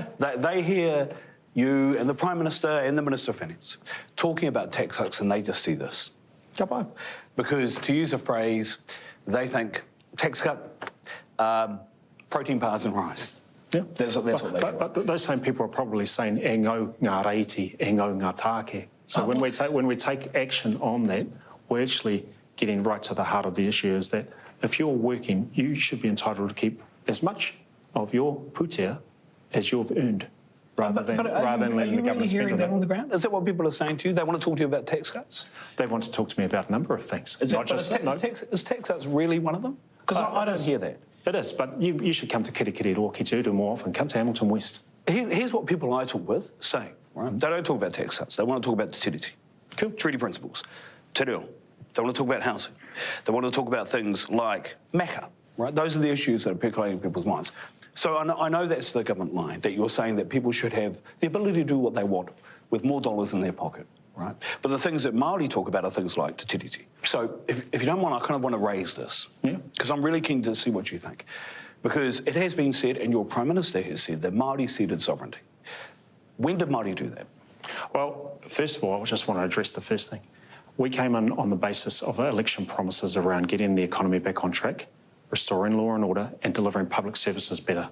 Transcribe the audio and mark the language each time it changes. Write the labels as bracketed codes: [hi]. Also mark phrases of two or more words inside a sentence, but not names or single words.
[en] They hear you and the Prime Minister and the Minister of Finance talking about tax cuts and they just see this. Kapai. Because, to use a phrase, they think tax cut, protein bars and rice. Yeah. That's what they do. But those same people are probably saying, [mi] e ngau ngā reiti, e ngau ngā tāke. [en] So when we take action on that, we're actually getting right to the heart of the issue, is that if you're working, you should be entitled to keep as much of your putea as you've earned, rather than letting the government spend that on the ground? Is that what people are saying to you? They want to talk to you about tax cuts? They want to talk to me about a number of things. Is tax cuts really one of them? Because I don't hear that. It is, but you should come to Kirikiri or Ki Te Uru more often. Come to Hamilton West. Here's what people I talk with say, right? They don't talk about tax cuts. They want to talk about the tiriti. Cool. Treaty principles. [mi] Te reo. [en] They want to talk about housing. They want to talk about things like maka, right? Those are the issues that are percolating in people's minds. So I know that's the government line, that you're saying that people should have the ability to do what they want with more dollars in their pocket, right? But the things that Māori talk about are things like [mi] te tiriti. [en] So if you don't mind, I kind of want to raise this. Yeah. Because I'm really keen to see what you think. Because it has been said, and your Prime Minister has said, that Māori ceded sovereignty. When did Māori do that? Well, first of all, I just want to address the first thing. We came in on the basis of election promises around getting the economy back on track, restoring law and order, and delivering public services better.